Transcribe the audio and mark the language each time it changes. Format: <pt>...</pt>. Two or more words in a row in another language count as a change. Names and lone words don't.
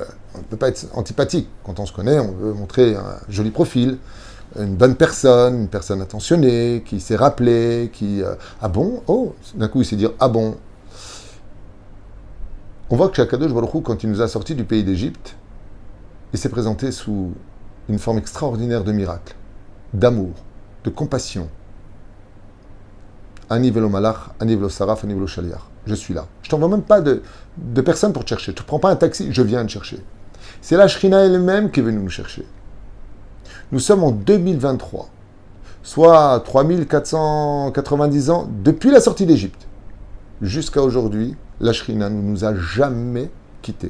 <fr>On ne peut pas être antipathique. Quand on se connaît, on veut montrer un joli profil, une bonne personne, une personne attentionnée, qui s'est rappelée, qui... ah bon? Oh, d'un coup, il sait dire ah bon. On voit que Akadosh Baruch Hu, quand il nous a sortis du pays d'Égypte, il s'est présenté sous une forme extraordinaire de miracle, d'amour, de compassion.</fr> <he>אני ולא מלאך, אני ולא שרף, אני ולא שליח.</he> <fr>Je suis là. Je t'envoie même pas de personne pour te chercher. Tu ne prends pas un taxi, je viens te chercher. C'est la Shrina elle-même qui est venue nous chercher. Nous sommes en 2023, soit 3490 ans depuis la sortie d'Égypte. Jusqu'à aujourd'hui, la Shrina ne nous a jamais quittés.</fr>